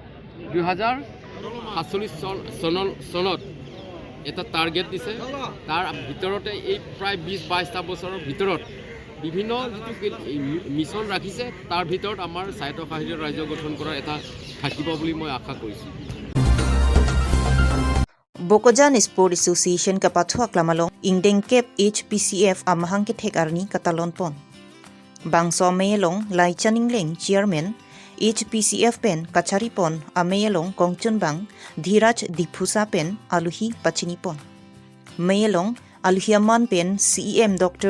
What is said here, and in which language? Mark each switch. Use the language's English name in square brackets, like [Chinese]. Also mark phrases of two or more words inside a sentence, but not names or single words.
[Assamese] 2047 চনত এটা টাৰ্গেট দিছে তাৰ ভিতৰতে এই প্ৰায় 20-22টা বছৰৰ ভিতৰত বিভিন্ন যিটো মিছন ৰাখিছে তাৰ ভিতৰত আমাৰ স্বায়ত্ত সাহিত্য ৰাজ্য গঠন কৰাৰ এটা থাকিব বুলি মই আশা কৰিছোঁ [Karbi] Bokojan Sport Association ka pathuak lamalong ingdeng kep HPCF amahang ke thek arni katalon pon bangso meyelong lai chaning leng chairman HPCF pen kachari pon ameyelong kongchun bang dhiraj diphusa pen aluhi pachini pon meyelong aluhiaman pen CEM Dr.